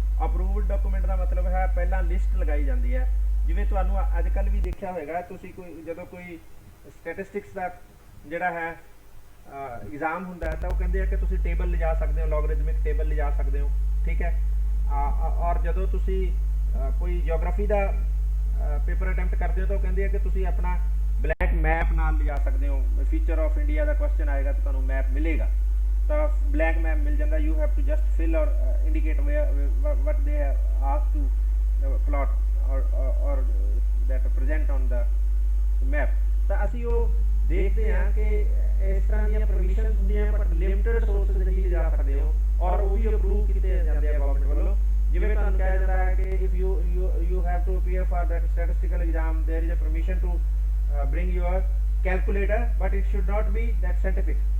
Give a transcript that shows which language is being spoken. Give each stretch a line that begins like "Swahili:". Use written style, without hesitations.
Punjabi: Approved document ਦਾ ਮਤਲਬ ਹੈ ਪਹਿਲਾਂ ਲਿਸਟ ਲਗਾਈ ਜਾਂਦੀ ਹੈ। ਜਿਵੇਂ ਤੁਹਾਨੂੰ ਅੱਜ ਕੱਲ੍ਹ ਵੀ ਦੇਖਿਆ ਹੋਏਗਾ, ਤੁਸੀਂ ਜਦੋਂ ਕੋਈ ਸਟੈਟਿਸਟਿਕਸ ਦਾ ਜਿਹੜਾ ਹੈ एग्जाम ਹੁੰਦਾ ਤਾਂ ਉਹ ਕਹਿੰਦੇ ਆ ਕਿ ਤੁਸੀਂ ਟੇਬਲ ਲਿਜਾ ਸਕਦੇ ਹੋ, ਲੋਗਰਿਥਮਿਕ ਟੇਬਲ ਲਿਜਾ ਸਕਦੇ ਹੋ। ਠੀਕ ਹੈ, ਔਰ ਜਦੋਂ ਤੁਸੀਂ ਕੋਈ ਜਿਓਗ੍ਰਾਫੀ ਦਾ ਪੇਪਰ ਅਟੈਂਪਟ ਕਰਦੇ ਹੋ ਤਾਂ ਉਹ ਕਹਿੰਦੇ ਆ ਕਿ ਤੁਸੀਂ ਆਪਣਾ ਬਲੈਂਕ ਮੈਪ ਨਾਲ ਲਿਜਾ ਸਕਦੇ ਹੋ। Feature of India ਦਾ question ਆਏਗਾ ਤਾਂ ਤੁਹਾਨੂੰ ਮੈਪ ਮਿਲੇਗਾ, ਤਾਂ ਬਲੈਂਕ ਮੈਪ ਮਿਲ ਜਾਂਦਾ।
English: You have to just fill or indicate what they have asked to plot or that present on the map।
Punjabi: ਤਾਂ ਅਸੀਂ ਉਹ ਦੇਖਦੇ ਹਾਂ ਕਿ ਇਸ ਤਰ੍ਹਾਂ ਦੀਆਂ ਪਰਮਿਸ਼ਨਸ ਹੁੰਦੀਆਂ, ਬਟ ਲਿਮਟਿਡ ਸੋਰਸਸ ਹੀ ਲਿਜਾ ਸਕਦੇ ਹੋ ਔਰ ਉਹ ਵੀ ਅਪਰੂਵ ਕੀਤੇ ਜਾਂਦੇ ਆ ਗਵਰਨਮੈਂਟ ਵੱਲੋਂ। ਜਿਵੇਂ ਤੁਹਾਨੂੰ ਕਿਹਾ ਜਾਂਦਾ ਹੈ ਕਿ
English: if you have to appear for that statistical exam, there is a permission to bring your calculator, but it should not be that scientific।